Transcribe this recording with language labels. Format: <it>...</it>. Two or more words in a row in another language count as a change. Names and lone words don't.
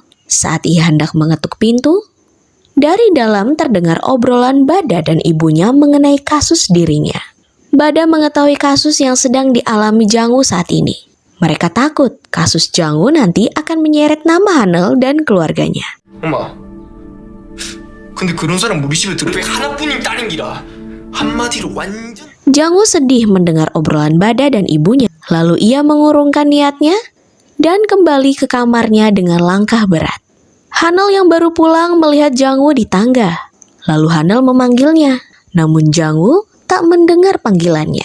<id>Saat ia hendak mengetuk pintu, dari dalam terdengar obrolan Bada dan ibunya mengenai kasus dirinya. Bada mengetahui kasus yang sedang dialami Jang-woo saat ini. Mereka takut kasus Jang-woo nanti akan menyeret nama Hanel dan keluarganya.</id> <ko>엄마, 근데 그런 사람 우리 집에 들어올 하나뿐인 딸인 기라. 한마디로 완전...</ko> <id>Jang-woo sedih mendengar obrolan Bada dan ibunya. Lalu ia mengurungkan niatnya dan kembali ke kamarnya dengan langkah berat. Hanel yang baru pulang melihat Jang-woo di tangga. Lalu Hanel memanggilnya. Namun Jang-woo tak mendengar panggilannya.</id>